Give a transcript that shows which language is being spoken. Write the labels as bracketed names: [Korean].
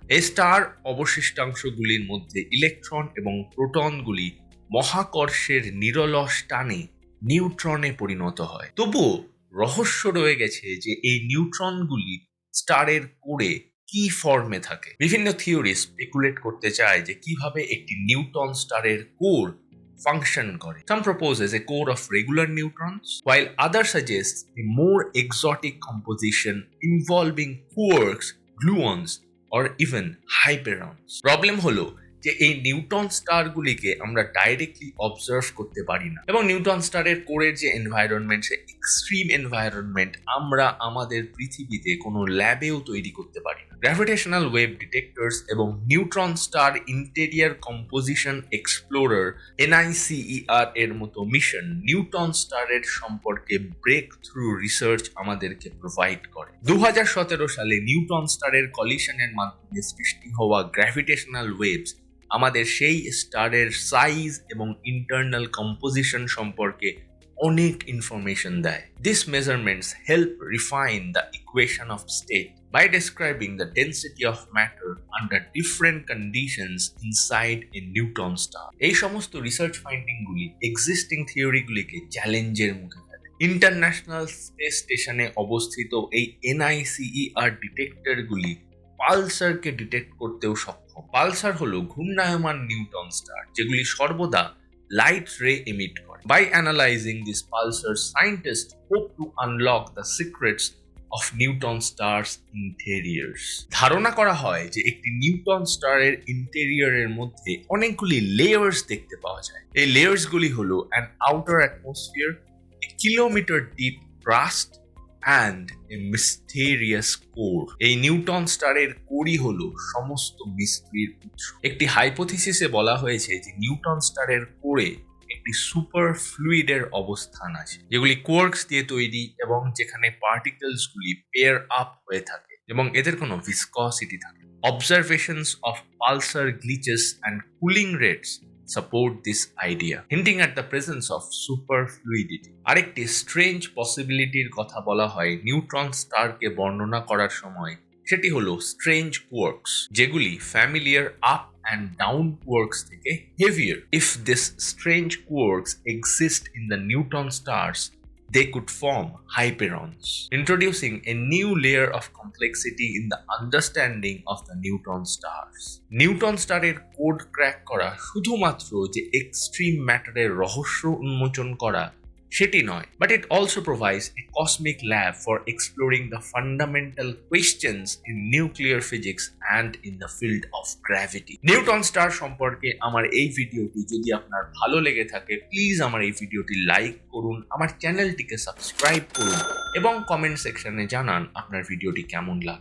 [Bangla] এই স্টার অবশিষ্টাংশগুলির মধ্যে ইলেকট্রন এবং প্রোটনগুলি মহাকর্ষের নিরলস টানে নিউট্রনে পরিণত হয়। তবুও রহস্য রয়ে গেছে যে এই নিউট্রনগুলি স্টারের কোরে কি ফর্মে থাকে। বিভিন্ন থিওরি স্পেকুলেট করতে চায় যে কিভাবে একটি নিউটন স্টারের কোর ফাংশন করে। [English] Some proposes a core of regular neutrons, while others suggest a more exotic composition involving quarks, gluons, or even hyperons. [Bangla] Problem হলো যে এই নিউটন স্টারগুলিকে আমরা ডাইরেক্টলি অবজার্ভ করতে পারি না এবং নিউটন স্টারের কোরের যে এনভায়রনমেন্ট, সে এক্সট্রিম এনভায়রনমেন্ট আমরা আমাদের পৃথিবীতে কোনো ল্যাবেও তৈরি করতে পারি না। গ্র্যাভিটেশনাল ওয়েভ ডিটেক্টরস এবং neutron star interior composition explorer NICER এর মতো মিশন নিউটন স্টারের সম্পর্কে ব্রেক থ্রু রিসার্চ আমাদেরকে প্রোভাইড করে। 2017 সালে নিউটন স্টারের কলিশনের মাধ্যমে সৃষ্টি হওয়া গ্র্যাভিটেশনাল ওয়েভস আমাদের সেই স্টারের সাইজ এবং ইন্টারনাল কম্পোজিশন সম্পর্কে অনেক ইনফরমেশন দেয়। [English] These measurements help refine the equation of state, by describing the density of matter under different conditions inside a neutron star. [Bangla] এই সমস্ত রিসার্চ ফাইন্ডিং গুলি এক্সিস্টিং থিওরিগুলিকে চ্যালেঞ্জের মুখে ফেলে। ইন্টারন্যাশনাল স্পেস স্টেশনে অবস্থিত এই NICER ডিটেক্টরগুলি পালসারকে ডিটেক্ট করতেও সক্ষম। পালসার হলো ঘূর্ণায়মান নিউটন স্টার, যেগুলি সর্বদা লাইট রে এমিট করে। [English] By analyzing these pulsars, scientists hope to unlock the secrets of neutron stars interiors. [Bangla] ধারণা করা হয় যে একটি নিউটন স্টারের ইন্টেরিয়রের মধ্যে অনেকগুলি লেয়ার্স দেখতে পাওয়া যায়। এই লেয়ার্স গুলি হলো [English] an outer atmosphere, a kilometer deep crust and a mysterious core. [Bangla] এই নিউটন স্টারের কোরই হলো সমস্ত মিস্ট্রির উৎস। একটি হাইপোথিসিসে বলা হয়েছে যে নিউটন স্টারের কোরে একটি সুপার ফ্লুইডের অবস্থান আছে, যেগুলি কোয়ার্কস দিয়ে তৈরি এবং যেখানে পার্টিকেলস গুলি পেয়ার আপ হয়ে থাকে এবং এদের কোনো ভিসকসিটি থাকে। [English] Observations of pulsar glitches and cooling rates support this idea, hinting at the presence of superfluidity. [Bangla] আরেকটি স্ট্রেঞ্জ পসিবিলিটির কথা বলা হয় নিউট্রন স্টারকে বর্ণনা করার সময়, সেটি হলো স্ট্রেঞ্জ কোয়ার্কস, যেগুলি familiar up [English] and down quarks [Bangla] থেকে [English] heavier. If these strange quarks exist in the neutron stars, they could form hyperons, introducing a new layer of complexity in the understanding of the neutron stars. [Bangla] Newton স্টারের code crack করা শুধুমাত্র যে extreme ম্যাটারের রহস্য উন্মোচন করা সেটি নয়, [English] but it also provides a cosmic lab for exploring the fundamental questions in nuclear physics and in the field of gravity. [Bangla] Newton star সম্পর্কে আমার এই ভিডিওটি যদি আপনার ভালো লেগে থাকে, প্লিজ আমার এই ভিডিওটি লাইক করুন, আমার চ্যানেলটিকে সাবস্ক্রাইব করুন এবং কমেন্ট সেকশনে জানান আপনার ভিডিওটি কেমন লাগে।